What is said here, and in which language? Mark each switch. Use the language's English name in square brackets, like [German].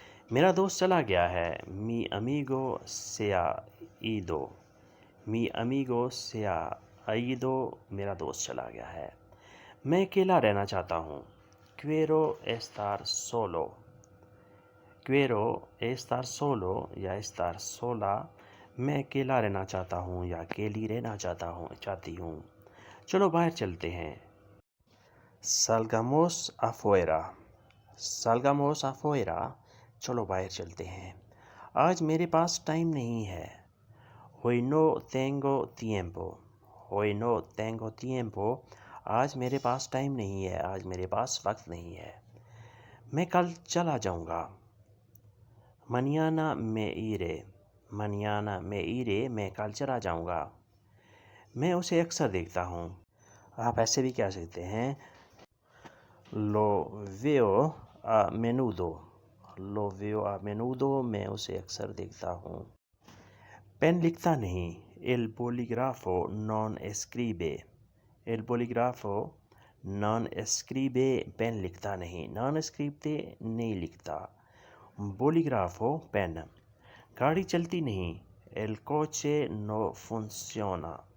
[Urdu] میرا دوست چلا گیا ہے, [Spanish] mi amigo se ha ido. mi amigo se ha ido, [Urdu] میرا دوست چلا گیا ہے. میں اکیلا رہنا چاہتا ہوں, [Spanish] quiero estar solo. quiero estar solo یا estar sola, [Urdu] میں اکیلا رہنا چاہتا ہوں یا اکیلی رہنا چاہتی ہوں. چلو باہر چلتے ہیں, [Spanish] salgamos afuera. salgamos afuera, [Urdu] چلو باہر چلتے ہیں. آج میرے پاس ٹائم نہیں ہے, [Spanish] hoy no tengo tiempo. hoy no tengo tiempo, [Urdu] آج میرے پاس ٹائم نہیں ہے, آج میرے پاس وقت نہیں ہے. میں کل چلا جاؤں گا, [Spanish] mañana me iré. mañana me iré, [Urdu] میں کل چلا جاؤں گا. میں اسے اکثر دیکھتا ہوں. آپ ایسے بھی کہہ سکتے ہیں, [Spanish] lo veo a menudo. lo veo a menudo, [Urdu] میں اسے اکثر دیکھتا ہوں. پین لکھتا نہیں, [Spanish] el bolígrafo non escribe. el bolígrafo non escribe, [Urdu] pain لکھتا نہیں. [Spanish] non escribe نہیں لکھتا, bolígrafo پین. [Urdu] گاڑی چلتی نہیں, [Spanish] el coche no funciona.